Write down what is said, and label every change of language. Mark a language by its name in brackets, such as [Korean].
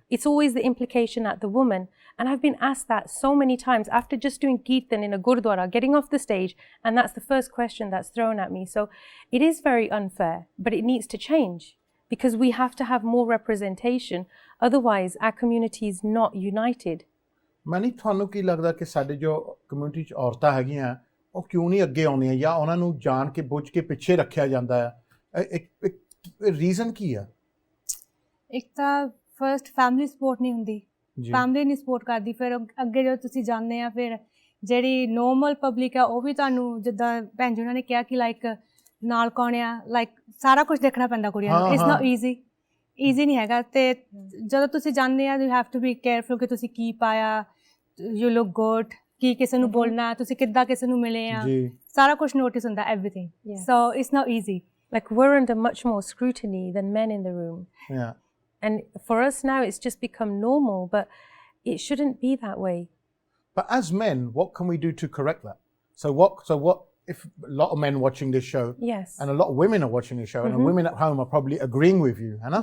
[English] It's always the implication at the woman. And I've been asked that so many times after just doing kirtan in a gurdwara, getting off the stage, and that's the first question that's thrown at me. So it is very unfair, but it needs to change because we have to have more representation. Otherwise, our community is not united. [Punjabi] ਮੈਨੂੰ ਤੁਹਾਨੂੰ ਕੀ ਲੱਗਦਾ ਕਿ ਸਾਡੇ ਜੋ community 'ਚ ਔਰਤਾਂ ਹੈਗੀਆਂ ਉਹ ਕਿਉਂ ਨਹੀਂ ਅੱਗੇ ਆਉਂਦੀਆਂ ਜਾਂ ਉਹਨਾਂ ਨੂੰ ਜਾਣ ਕੇ ਬੁੱਝ ਕੇ ਪਿੱਛੇ ਰੱਖਿਆ ਜਾਂਦਾ ਹੈ ਇੱਕ ਰੀਜ਼ਨ ਕੀ ਆ ਇੱਕ ਤਾਂ ਫਰਸਟ ਫੈਮਿਲੀ ਸਪੋਰਟ ਨਹੀਂ ਹੁੰਦੀ ਫੈਮਿਲੀ ਨਹੀਂ ਸਪੋਰਟ ਕਰਦੀ ਫਿਰ ਅੱਗੇ ਜਦੋਂ ਤੁਸੀਂ ਜਾਂਦੇ ਆ ਫਿਰ ਜਿਹੜੀ ਨੋਰਮਲ ਪਬਲਿਕ ਆ ਉਹ ਵੀ ਤੁਹਾਨੂੰ ਜਿੱਦਾਂ ਭੈਣ ਜੀ ਉਹਨਾਂ ਨੇ ਕਿਹਾ ਕਿ ਲਾਈਕ ਨਾਲ ਕੌਣ ਆ ਲਾਈਕ ਸਾਰਾ ਕੁਝ ਦੇਖਣਾ ਪੈਂਦਾ ਕੁੜੀਆਂ ਨੂੰ [English] it's not easy [Punjabi] ਨਹੀਂ ਹੈਗਾ ਅਤੇ ਜਦੋਂ ਤੁਸੀਂ ਜਾਂਦੇ ਆ [English] you have to be careful [Punjabi] ਕਿ ਤੁਸੀਂ ਕੀ ਪਾਇਆ [English] you look good [Punjabi] ਕੀ ਕਿਸੇ ਨੂੰ ਬੋਲਣਾ ਤੁਸੀਂ ਕਿੱਦਾਂ ਕਿਸੇ ਨੂੰ ਮਿਲੇ ਆ ਸਾਰਾ ਕੁਝ ਨੋਟਿਸ ਹੁੰਦਾ [English] Everything so it's not easy Like we're under much more scrutiny than men in the room. Yeah. And for us now, it's just become normal, but it shouldn't be that way. But as men, what can we do to correct that? So what if a lot of men watching this show Yes. and a lot of women are watching this show and women at home are probably agreeing with you, Hannah?